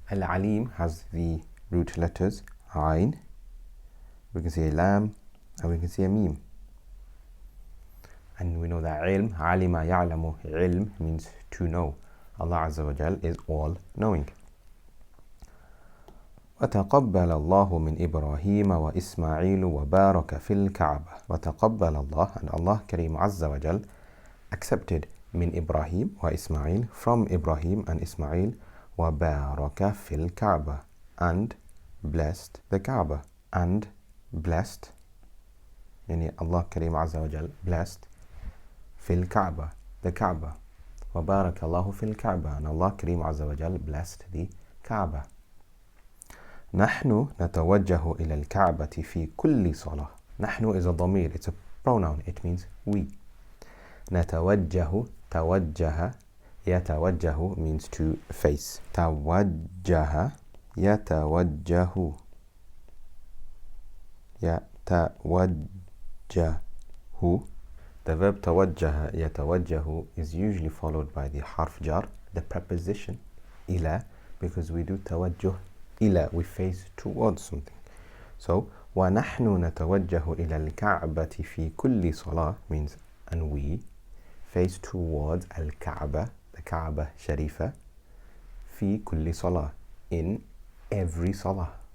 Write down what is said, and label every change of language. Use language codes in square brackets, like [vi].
[en] Al-alim has the root letters ayn, we can say a lam, and we can say a mim. And we know that ilm, alima ya'lamu, ilm means to know. Allah Azza wa Jal is all-knowing. [ar] وتقبل الله من إبراهيم وإسماعيل وبارك في الكعبة. وتقبل الله, [en] and Allah Kareem Azza wa Jal accepted [ar] من إبراهيم وإسماعيل, [en] from Ibrahim and Ismail, [ar] وبارك في الكعبة, [en] and blessed the Kaaba. And blessed, يعني Allah Kareem Azza wa Jal blessed [ar] في الكعبة, [en] the Kaaba. [ar] وبارك الله في الكعبة, [en] and Allah Kareem Azza wa Jal blessed the Kaaba. [ar] نحن نتوجه إلى الكعبة في كل صلاة. [en] نحن is a ضمير, it's a pronoun, it means we. نتوجه, توجه, يتوجه means to face. [ar] توجه, يتوجه, يتوجه. [en] The verb توجه, يتوجه is usually followed by the harf jar, the preposition إلى, because we do [ar] توجه إلى, [en] we face towards something. So [ar] ونحن نتوجه إلى الكعبة في كل صلاة [en] means, and we face towards الكعبة, the Kaaba Sharifa, [ar] في كل صلاة, [en] in every صلاة.